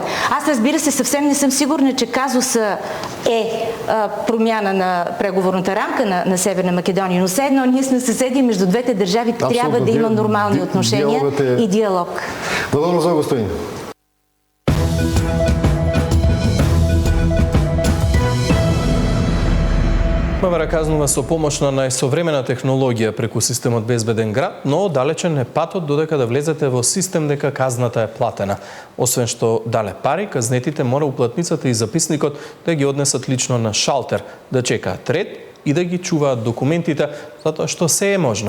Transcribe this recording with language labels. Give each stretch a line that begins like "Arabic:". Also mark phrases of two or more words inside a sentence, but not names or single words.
Bulgarian: Аз, разбира се, съвсем не съм сигурна, че казуса е промяна на преговорната рамка на Северна Македония, но все едно ние сме съседи между двете държави, трябва да има нормални отношения и диалог. Благодаря за господин.
Macedonian: МВР казнува со помош на најсовремена технологија преку системот Безбеден град, но далечен е патот додека да влезете во систем дека казната е платена. Освен што дале пари, казнетите мора уплатницата и записникот да ги однесат лично на шалтер, да чекаат ред и да ги чуваат документите, затоа што се е можно.